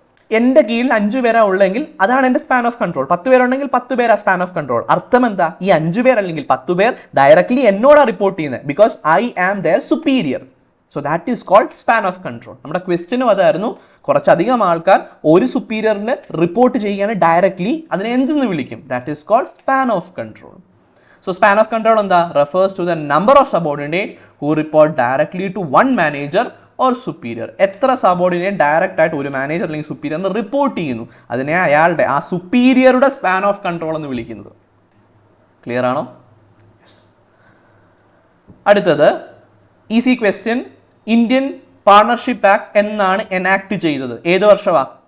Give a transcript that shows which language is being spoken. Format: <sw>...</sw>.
<ml>എൻ്റെ കീഴിൽ 5 പേരാ ഉള്ളെങ്കിൽ അതാണ് എൻ്റെ സ്പാൻ ഓഫ് കൺട്രോൾ. 10 പേരുണ്ടെങ്കിൽ 10 പേരാ സ്പാൻ ഓഫ് കൺട്രോൾ. അർത്ഥം എന്താ? ഈ 5 പേർ അല്ലെങ്കിൽ 10 പേർ ഡയറക്ട്ലി എന്നോടാണ് റിപ്പോർട്ട് ചെയ്യുന്നത്,</ml> <en>Because I am their superior. So that is called span of control.</en> <ml>നമ്മുടെ ക്വസ്റ്റ്യനും അതായിരുന്നു, കുറച്ചധികം ആൾക്കാർ ഒരു സുപ്പീരിയറിന് റിപ്പോർട്ട് ചെയ്യുകയാണ് ഡയറക്ട്ലി, അതിനെ എന്തെന്ന് വിളിക്കും?</ml> <en>That is called span of control. So span of control</en> <ml>എന്താ?</ml> <en>refers to the number of subordinate who report directly to one manager or superior.</en> <ml>എത്ര സബോർഡിനേറ്റ് ഡയറക്റ്റ് ആയിട്ട് ഒരു മാനേജർ അല്ലെങ്കിൽ സുപ്പീരിയറിന് റിപ്പോർട്ട് ചെയ്യുന്നു, അതിനെ അയാളുടെ ആ സുപ്പീരിയറുടെ സ്പാൻ ഓഫ് കൺട്രോൾ എന്ന് വിളിക്കുന്നത്. ക്ലിയർ ആണോ? യെസ്. അടുത്തത് easy question. Indian partnership act എന്നാണ് എനാക്ട് ചെയ്തത്? ഏത് വർഷമാണ്?</ml>